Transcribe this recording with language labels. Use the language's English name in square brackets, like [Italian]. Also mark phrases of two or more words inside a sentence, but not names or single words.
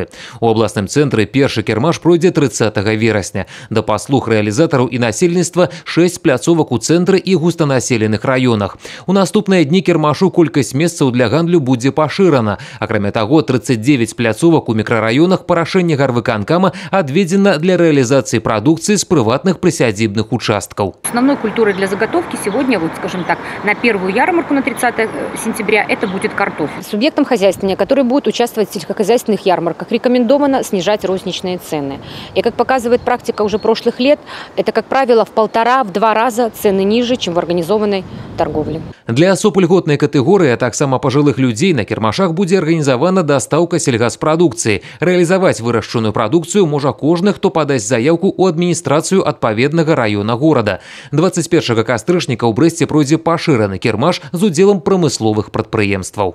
[Belarusian] У абласным цэнтры першы кірмаш пройдзе 30 верасня. Да паслуг рэалізатараў і насельніцтва 6 пляцовак у цэнтры і густанаселеных раёнах. У наступныя дні кірмашу колькасць месцаў для гандлю будзе пашырана. Акрамя таго, 39 пляцовак у мікрараёнах па рашэнні гарвыканкама адведзена [Russian] для реализации продукции с приватных присядзібных участков. Основной культурой для заготовки сегодня, вот скажем так, на первую ярмарку на 30 сентября это будет картофель. Субъектам хозяйствования, которые будут участвовать в сельскохозяйственных ярмарках, рекомендовано снижать розничные цены. И как показывает практика уже прошлых лет, это, как правило, в 1,5–2 раза цены ниже, чем в организованной торговле. Для особ льготной категории, [Belarusian] а таксама [Russian] пожилых людей [Belarusian] на кірмашах будзе арганізавана дастаўка сельгаспрадукцыі. Рэалізаваць вырашчаную прадукцыю можа кожны, хто падасць заявку ў адміністрацыю адпаведнага раёна горада. 21 кастрычніка ў Брэсце пройдзе пашыраны кірмаш з удзелам прамысловых прадпрыемстваў.